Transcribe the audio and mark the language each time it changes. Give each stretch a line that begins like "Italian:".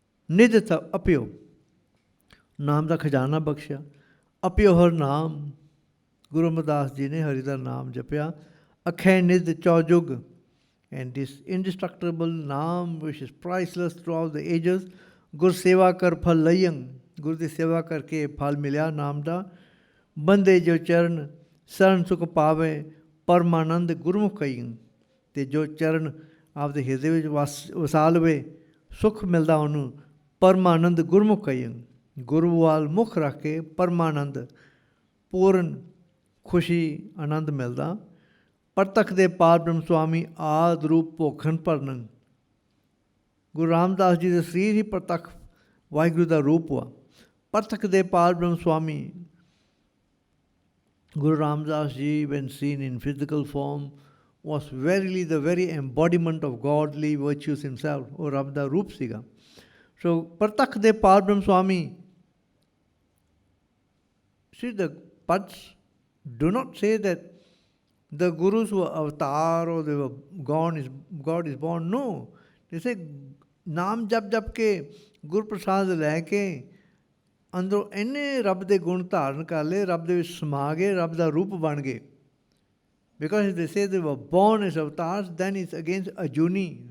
Punjabi: ਨਿਧ ਅਪਿਓ, ਨਾਮ ਦਾ ਖਜ਼ਾਨਾ ਬਖਸ਼ਿਆ. ਅਪਿਓ ਹਰ ਨਾਮ. ਗੁਰੂ ਅਮਰਦਾਸ ਜੀ ਨੇ ਹਰੀ ਦਾ ਨਾਮ ਜਪਿਆ. ਅਖੈ ਨਿਧ ਚੌਜੁਗ.
English: and this indestructible naam which is priceless throughout the ages.
Punjabi: ਗੁਰ ਸੇਵਾ ਕਰ ਫਲ ਲਈਅੰ. ਗੁਰੂ ਦੀ ਸੇਵਾ ਕਰਕੇ ਫਲ ਮਿਲਿਆ ਨਾਮ ਦਾ. ਬੰਦੇ ਜੋ ਚਰਨ ਸਰਨ ਸੁਖ ਪਾਵੇ ਪਰਮਾਨੰਦ ਗੁਰਮੁਖ ਕਈੰ. ਅਤੇ ਜੋ ਚਰਨ ਆਪਦੇ ਹਿਰਦੇ ਵਿੱਚ ਵਸਾ ਲਵੇ, ਸੁੱਖ ਮਿਲਦਾ ਉਹਨੂੰ. ਪਰਮਾਨੰਦ ਗੁਰਮੁਖ ਕਈੰ. ਗੁਰੂ ਵੱਲ ਮੁੱਖ ਰੱਖ ਕੇ ਪਰਮਾਨੰਦ, ਪੂਰਨ ਖੁਸ਼ੀ, ਆਨੰਦ ਮਿਲਦਾ. ਪ੍ਰਤੱਖ ਦੇ ਪਾਰ ਬ੍ਰਹਮ ਸੁਆਮੀ ਆਦਿ ਰੂਪ ਭੋਖਣ ਭਰਨੰ. ਗੁਰੂ ਰਾਮਦਾਸ ਜੀ ਦਾ ਸਰੀਰ ਹੀ ਪ੍ਰਤੱਖ ਵਾਹਿਗੁਰੂ ਦਾ ਰੂਪ ਵਾ. ਪ੍ਰਤੱਖ ਦੇ ਪਾਰ ਬ੍ਰਹਮ ਸੁਆਮੀ.
English: Guru Ramdas Ji, when seen in physical form, was verily the very embodiment of godly virtues himself.
Punjabi: ਉਹ ਰੱਬ ਦਾ ਰੂਪ ਸੀਗਾ. So, ਪ੍ਰਤੱਖ ਦੇ ਪਾਰ ਬ੍ਰਹਮ ਸੁਆਮੀ.
English: See, the Pats do not say that the Gurus were avatar or they were gone, God is born. No. They say,
Punjabi: ਨਾਮ ਜਪ ਜਪ ਕੇ, ਗੁਰ ਪ੍ਰਸਾਦ ਲੈ ਕੇ, ਅੰਦਰੋਂ ਇੰਨੇ ਰੱਬ ਦੇ ਗੁਣ ਧਾਰਨ ਕਰ ਲਏ, ਰੱਬ ਦੇ ਵਿੱਚ ਸਮਾ ਗਏ, ਰੱਬ ਦਾ ਰੂਪ ਬਣ ਗਏ.
English: Because if they say they were born as avatars, then it's against Ajuni.